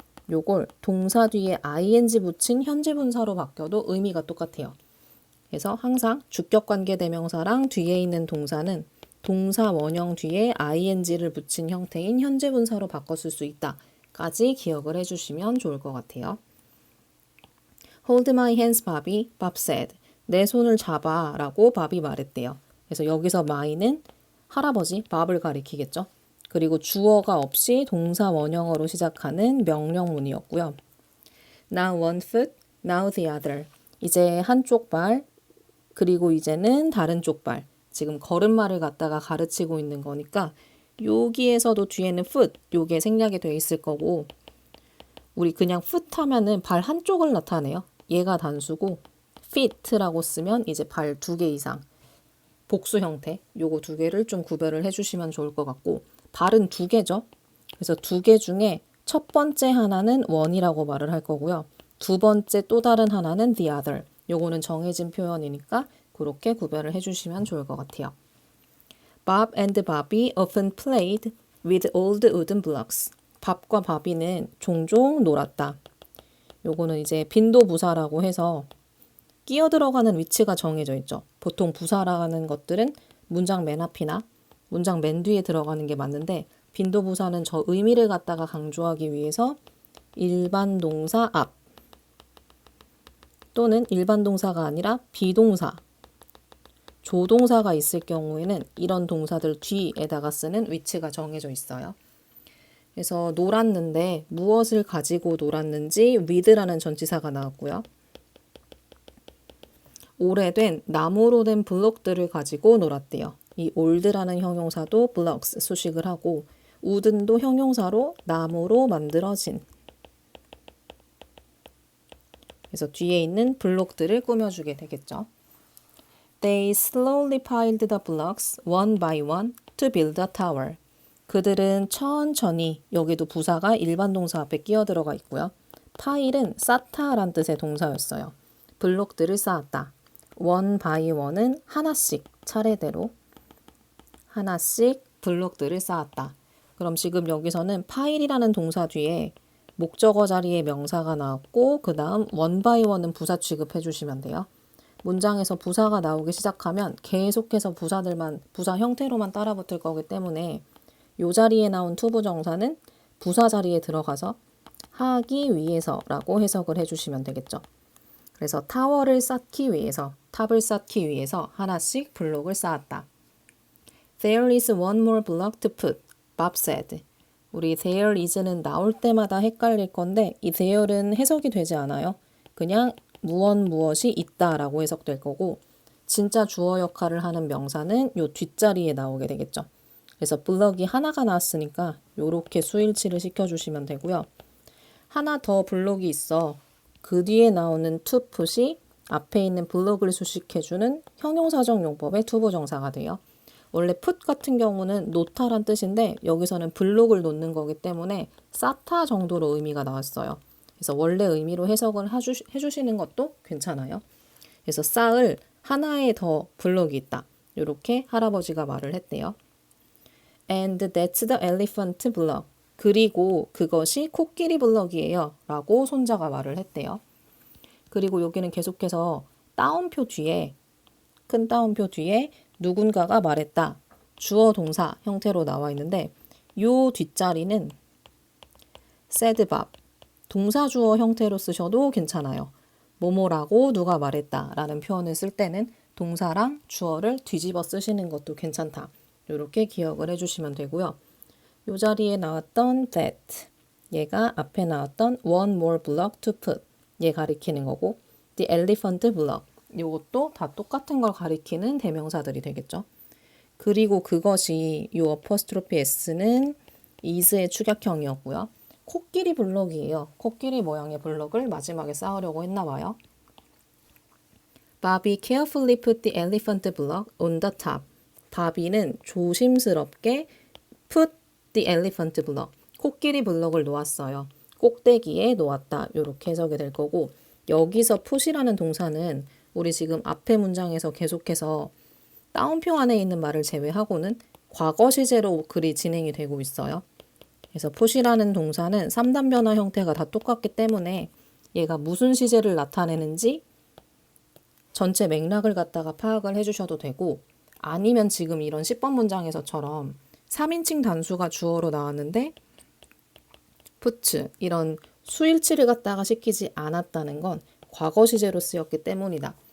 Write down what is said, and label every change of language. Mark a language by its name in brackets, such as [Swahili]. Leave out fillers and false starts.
[Korean] 요걸 동사 뒤에 ing 붙인 현재 분사로 바뀌어도 의미가 똑같아요. 그래서 항상 주격 관계 대명사랑 뒤에 있는 동사는 동사 원형 뒤에 ing를 붙인 형태인 현재 분사로 바꿨을 수 있다까지 기억을 해주시면 좋을 것 같아요. [English] Hold my hands, Bobby, Bob said. [Korean] 내 손을 잡아 라고 밥이 말했대요. 그래서 여기서 my는 할아버지, 밥을 가리키겠죠. 그리고 주어가 없이 동사 원형어로 시작하는 명령문이었고요. [English] Now one foot, now the other. [Korean] 이제 한쪽 발, 그리고 이제는 다른 쪽 발. 지금 걸음마를 갖다가 가르치고 있는 거니까 여기에서도 뒤에는 foot, 요게 생략이 돼 있을 거고, 우리 그냥 foot 하면은 발 한쪽을 나타내요. 얘가 단수고 feet라고 쓰면 이제 발 2개 이상. 복수 형태, 요거 2개를 좀 구별을 해주시면 좋을 것 같고, 발은 2개죠. 그래서 2개 중에 첫 번째 하나는 one이라고 말을 할 거고요. 두 번째 또 다른 하나는 [English] the other. [Korean] 요거는 정해진 표현이니까 그렇게 구별을 해주시면 좋을 것 같아요. [English] Bob and Bobby often played with old wooden blocks. [Korean] 밥과 바비는 종종 놀았다. 요거는 이제 빈도 부사라고 해서 끼어 들어가는 위치가 정해져 있죠. 보통 부사라는 것들은 문장 맨 앞이나 문장 맨 뒤에 들어가는 게 맞는데, 빈도 부사는 저 의미를 갖다가 강조하기 위해서 일반 동사 앞 또는 일반 동사가 아니라 비동사, 조동사가 있을 경우에는 이런 동사들 뒤에다가 쓰는 위치가 정해져 있어요. 그래서 놀았는데 무엇을 가지고 놀았는지 with라는 전치사가 나왔고요. 오래된 나무로 된 블록들을 가지고 놀았대요. 이 old라는 형용사도 blocks 수식을 하고, wooden도 형용사로 나무로 만들어진. 그래서 뒤에 있는 블록들을 꾸며주게 되겠죠. [English] They slowly piled the blocks one by one to build a tower. [Korean] 그들은 천천히, 여기도 부사가 일반 동사 앞에 끼어 들어가 있고요. 파일은 쌓다란 뜻의 동사였어요. 블록들을 쌓았다. [English] one by one [Korean] 은 하나씩 차례대로 하나씩 블록들을 쌓았다. 그럼 지금 여기서는 파일이라는 동사 뒤에 목적어 자리에 명사가 나왔고, 그 다음 [English] one by one [Korean] 은 부사 취급해 주시면 돼요. 문장에서 부사가 나오기 시작하면 계속해서 부사 형태로만 따라붙을 거기 때문에 이 자리에 나온 투부정사는 부사 자리에 들어가서 하기 위해서라고 해석을 해주시면 되겠죠. 그래서 타워를 쌓기 위해서, 탑을 쌓기 위해서 하나씩 블록을 쌓았다. [English] There is one more block to put, Bob said. [Korean] 우리 [English] there is [Korean] 는 나올 때마다 헷갈릴 건데 이 there는 해석이 되지 않아요. 그냥 무엇이 있다라고 해석될 거고, 진짜 주어 역할을 하는 명사는 요 뒷자리에 나오게 되겠죠. 그래서 블럭이 하나가 나왔으니까 요렇게 수일치를 시켜주시면 되고요. 하나 더 블럭이 있어. 그 뒤에 나오는 [English] to put [Korean] 이 앞에 있는 블럭을 수식해주는 형용사적 용법의 투부정사가 돼요. 원래 put 같은 경우는 놓다란 뜻인데 여기서는 블록을 놓는 거기 때문에 쌓다 정도로 의미가 나왔어요. 그래서 원래 의미로 해석을 해주시는 것도 괜찮아요. 그래서 쌓을 하나의 더 블록이 있다. 이렇게 할아버지가 말을 했대요. [English] And that's the elephant block. [Korean] 그리고 그것이 코끼리 블럭이에요. 라고 손자가 말을 했대요. 그리고 여기는 계속해서 따옴표 뒤에, 큰 따옴표 뒤에 누군가가 말했다. 주어 동사 형태로 나와 있는데 요 뒷자리는 [English] said Bob. [Korean] 동사 주어 형태로 쓰셔도 괜찮아요. 뭐뭐라고 누가 말했다 라는 표현을 쓸 때는 동사랑 주어를 뒤집어 쓰시는 것도 괜찮다. 이렇게 기억을 해주시면 되고요. 이 자리에 나왔던 that, 얘가 앞에 나왔던 [English] one more block to put, [Korean] 얘 가리키는 거고, [English] the elephant block, [Korean] 이것도 다 똑같은 걸 가리키는 대명사들이 되겠죠. 그리고 그것이 이 어퍼스트로피 s는 is의 축약형이었고요. 코끼리 블럭이에요. 코끼리 모양의 블럭을 마지막에 쌓으려고 했나 봐요. [English] Bobby carefully put the elephant block on the top. [Korean] 바비는 조심스럽게 [English] put the elephant block. [Korean] 코끼리 블럭을 놓았어요. 꼭대기에 놓았다. 이렇게 해석이 될 거고 여기서 put이라는 동사는 우리 지금 앞에 문장에서 계속해서 따옴표 안에 있는 말을 제외하고는 과거 시제로 글이 진행이 되고 있어요. 그래서 put이라는 동사는 3단 변화 형태가 다 똑같기 때문에 얘가 무슨 시제를 나타내는지 전체 맥락을 갖다가 파악을 해주셔도 되고 아니면 지금 이런 10번 문장에서처럼 3인칭 단수가 주어로 나왔는데 put 이런 수일치를 갖다가 시키지 않았다는 건 과거 시제로 쓰였기 때문이다.